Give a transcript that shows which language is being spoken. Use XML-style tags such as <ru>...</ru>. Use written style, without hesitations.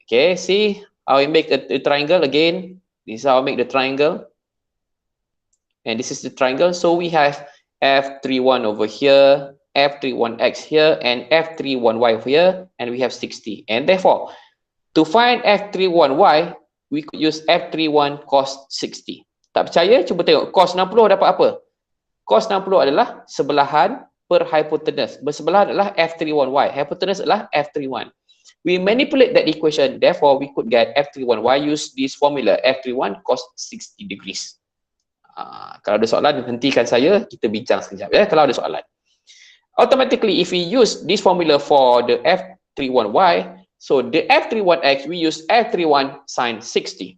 <en>Okay, see how I make a triangle again. This is how I make the triangle. And this is the triangle. So, we have F31 over here, F31X here, and F31Y over here, and we have 60. And therefore, to find F31Y, we could use F31 cos 60.</en> <ms>Tak percaya? Cuba tengok. Cos 60 dapat apa? Cos 60 adalah sebelahan per hypotenuse. Bersebelahan adalah F31Y. Hypotenuse adalah F31.</ms> <en>We manipulate that equation. Therefore, we could get F31Y. Use this formula. F31 cos 60 degrees.</en> <ms>Kalau ada soalan, hentikan saya. Kita bincang sekejap. Ya? Kalau ada soalan.</ms> <en>Automatically, if we use this formula for the F31Y, so the F31X, we use F31 sin 60.</en>